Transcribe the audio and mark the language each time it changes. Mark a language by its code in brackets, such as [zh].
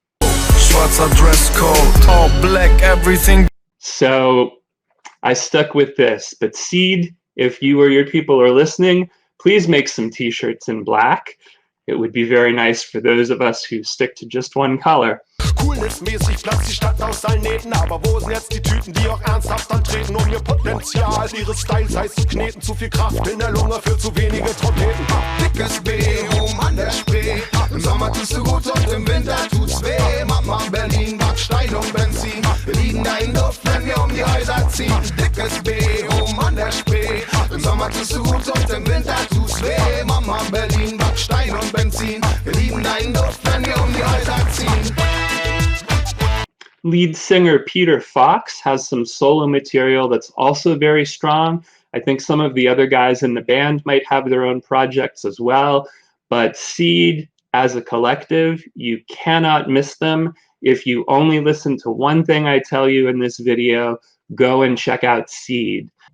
[en] schwarzer dress code, all black, everything. So I stuck with this. But Seed, if you or your people are listening, please make some t-shirts in black. It would be very nice for those of us who stick to just one color. [de] Coolness-mäßig platzt die Stadt aus allen Nähten. Aber wo sind jetzt die Typen, die auch ernsthaft antreten, um ihr Potenzial ihres Styles heiß zu kneten? Zu viel Kraft in der Lunge für zu wenige Trompeten. Dickes B, oben an der Spree. Im Sommer tust du gut und im Winter tut's weh. Mama Berlin, Backstein und Benzin. Wir liegen da in Luft, wenn wir um die Häuser ziehen. Dickes B, oben an der Spree. Im Sommer tust du gut und im Winter tut's weh. Mama Berlin, Backstein und Benzin. Wir liegen da in Luft, wenn wir um die Häuser ziehen. [en] Lead singer Peter Fox has some solo material that's also very strong. I think some of the other guys in the band might have their own projects as well, but Seed as a collective, you cannot miss them. If you only listen to one thing I tell you in this video, go and check out Seed.